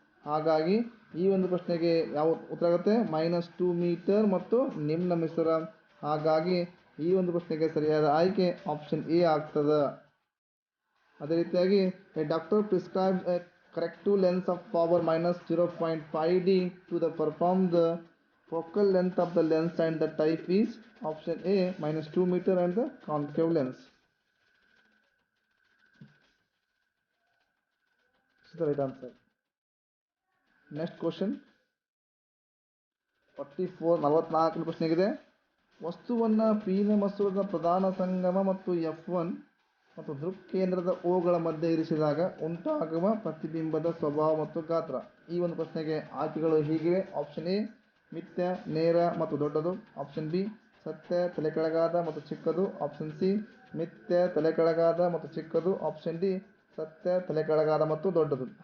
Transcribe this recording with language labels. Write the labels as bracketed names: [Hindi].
[Kannada] ಹಾಗಾಗಿ ಈ ಒಂದು ಪ್ರಶ್ನೆಗೆ ಯಾವ ಉತ್ತರ ಆಗುತ್ತೆ? -2 ಮೀಟರ್ ಮತ್ತು ನಿಮ್ನ ಮಸೂರ. ಹಾಗಾಗಿ ಈ ಒಂದು ಪ್ರಶ್ನೆಗೆ ಸರಿಯಾದ ಆಯ್ಕೆ ಆಪ್ಷನ್ ಎ ಆಗ್ತದೆ. ಅದೇ ರೀತಿಯಾಗಿ [English] A doctor prescribes a corrective lens of power -0.5D to the perform the focal length of the lens and the type is option A -2 meter and the concave lens. This is the right answer. Next question 44 [Kannada] ಪ್ರಶ್ನೆಗಿದೆ. ವಸ್ತುವನ್ನು ಪಿನ ಮಸೂರದ ಪ್ರಧಾನ ಸಂಗಮ ಮತ್ತು F1 ಮತ್ತು ದೃಕ್ಕೇಂದ್ರದ ಓಗಳ ಮಧ್ಯೆ ಇರಿಸಿದಾಗ ಉಂಟಾಗುವ ಪ್ರತಿಬಿಂಬದ ಸ್ವಭಾವ ಮತ್ತು ಗಾತ್ರ. ಈ ಒಂದು ಪ್ರಶ್ನೆಗೆ ಆಯ್ಕೆಗಳು ಹೀಗಿವೆ. ಆಪ್ಷನ್ ಎ ಮಿಥ್ಯ, ನೇರ ಮತ್ತು ದೊಡ್ಡದು, ಆಪ್ಷನ್ ಬಿ ಸತ್ಯ, ತಲೆಕೆಳಗಾದ ಮತ್ತು ಚಿಕ್ಕದು, ಆಪ್ಷನ್ ಸಿ ಮಿಥ್ಯ, ತಲೆಕೆಳಗಾದ ಮತ್ತು ಚಿಕ್ಕದು, ಆಪ್ಷನ್ ಡಿ ಸತ್ಯ, ತಲೆಕೆಳಗಾದ ಮತ್ತು ದೊಡ್ಡದು.